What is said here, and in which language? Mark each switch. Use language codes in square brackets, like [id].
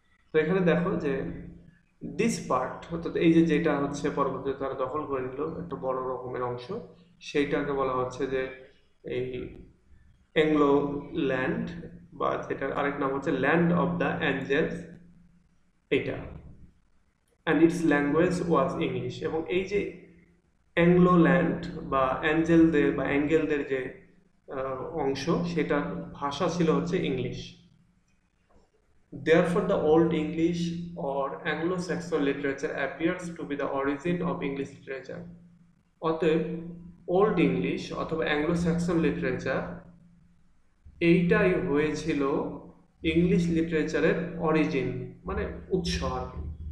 [bn] তো এখানে দেখো যে দিস পার্ট অর্থাৎ এই যে যেটা হচ্ছে পরবর্তীতে তারা দখল করে নিল একটা বড় রকমের অংশ, সেইটাকে বলা হচ্ছে যে এই এংলো ল্যান্ড, বা যেটার আরেক নাম হচ্ছে ল্যান্ড অফ দ্য অ্যাঞ্জেলস এটা। [en] And its language was English. [bn] এবং এই যে অ্যাংলো ল্যান্ড বা অ্যাঞ্জেলদের বা অ্যাঙ্গেলদের যে অংশ, সেটার ভাষা ছিল হচ্ছে English. [en] Therefore, the Old English or Anglo-Saxon literature appears to be the origin of English literature. [bn] অতএব ওল্ড ইংলিশ অথবা অ্যাংলো স্যাক্সন লিটারেচার এইটাই হয়েছিল ইংলিশ লিটারেচারের অরিজিন, মানে উৎস আর কি।